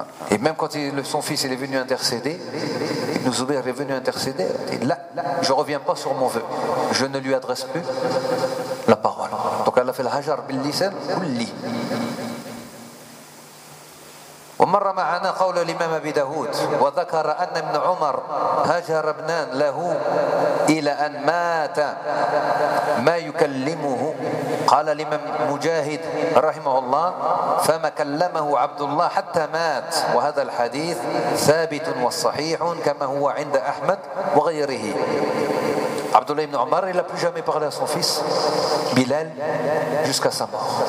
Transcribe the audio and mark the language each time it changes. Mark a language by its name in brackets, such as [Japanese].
[French] Et même quand son fils est venu intercéder, Ibn Zubayr est venu intercéder, il dit, là, je ne reviens pas sur mon vœu. Je ne lui adresse plus la parole. Donc elle a fait le hajar bil lisan kulli. [Arabic] ومر معنا قول الإمام أبي داود وذكر أن ابن عمر هجر ابنان له إلى أن مات ما يكلمه. قال الإمام مجاهد رحمه الله فما كلمه عبد الله حتى مات. وهذا الحديث ثابت وصحيح كما هو عند أحمد وغيره. [French] عبد الله بن عمر لا plus jamais parler à son fils Bilal jusqu'à sa mort.